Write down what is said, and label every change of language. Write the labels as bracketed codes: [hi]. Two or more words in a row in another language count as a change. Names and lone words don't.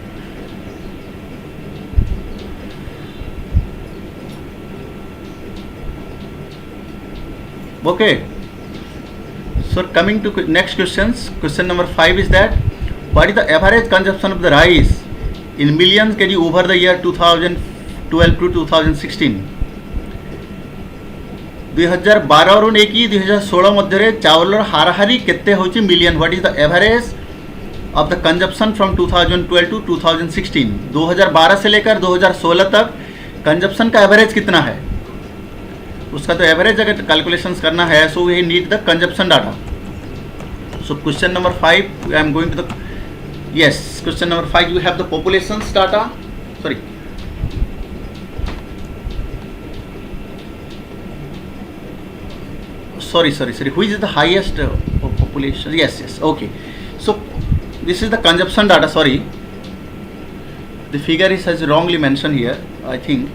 [en] Okay. So coming to next questions. Question number 5 is that, what is the average consumption of the rice in millions kg over the year 2012 to 2016? [or] 2012 ରୁ ନେଇକି 2016 ମଧ୍ୟରେ ଚାଉଳର ହାରାହାରି କେତେ ହେଉଛି ମିଲିୟନ? [en] What is the average of the consumption from 2012 to 2016? [hi] 2012 से लेकर 2016 तक कंजप्शन का एवरेज कितना है, उसका तो एवरेज अगर कैलकुलेशंस करना है, [en] so we need the consumption data. So question number 5 I am going to the, yes, question number 5 you have the populations data. Sorry, which is the highest population? Yes, okay. So this is the consumption data. Sorry, the figure has wrongly mentioned here, I think.